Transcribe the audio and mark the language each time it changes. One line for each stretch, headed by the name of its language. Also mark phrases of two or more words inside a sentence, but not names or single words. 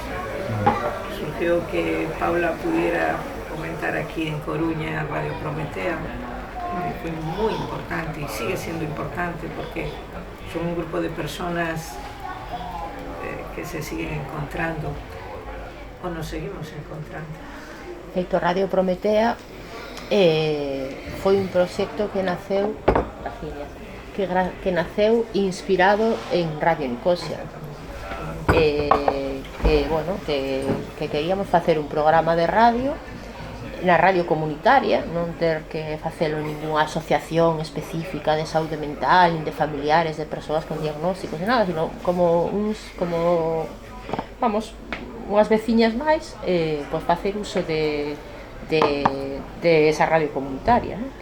Spanish: Surgió que Paula pudiera comentar aquí en Coruña Radio Prometea, que fue muy importante y sigue siendo importante porque son un grupo de personas que se siguen encontrando o nos seguimos encontrando.
Galician: Feito Radio Prometea foi un proxecto que naceu inspirado en Radio Nicosia. Que queríamos facer un programa de radio na radio comunitaria, non ter que facelo en ninguna asociación específica de saúde mental, nin de familiares de persoas con diagnósticos, nada, sino como unhas veciñas máis, pois facer uso de esa radio comunitaria, ¿no?